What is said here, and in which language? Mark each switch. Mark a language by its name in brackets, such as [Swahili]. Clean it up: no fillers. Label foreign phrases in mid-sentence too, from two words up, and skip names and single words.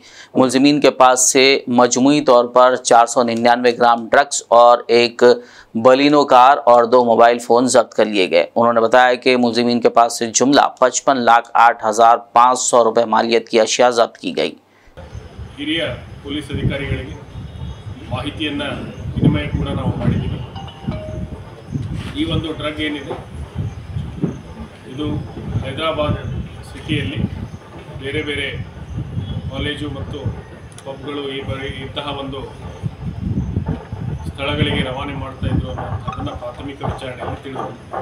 [Urdu] ملزمین کے پاس سے مجموعی طور پر 499 گرام ڈرگس اور ایک بلینو کار اور 2 موبائل فون ضبط کر لیے گئے. انہوں نے بتایا کہ ملزمین کے پاس سے جملہ 55,08,500 روپے مالیت کی اشیا ضبط کی گئی. [Kannada] ಪೊಲೀಸ್ ಅಧಿಕಾರಿಗಳಿಗೆ ಮಾಹಿತಿಯನ್ನು ವಿನಿಮಯ ಕೂಡ ನಾವು ಮಾಡಿದ್ದೀವಿ. ಈ ಒಂದು ಡ್ರಗ್ ಏನಿದೆ ಇದು ಹೈದರಾಬಾದ್ ಸಿಟಿಯಲ್ಲಿ ಬೇರೆ ಬೇರೆ ಕಾಲೇಜು ಮತ್ತು ಪಬ್ಗಳು ಇಂತಹ ಒಂದು ಸ್ಥಳಗಳಿಗೆ ರವಾನೆ ಮಾಡ್ತಾ ಇದ್ರು ಅನ್ನೋದನ್ನು ಪ್ರಾಥಮಿಕ ವಿಚಾರಣೆಯಲ್ಲಿ ತಿಳಿದುಬಂದಿದೆ.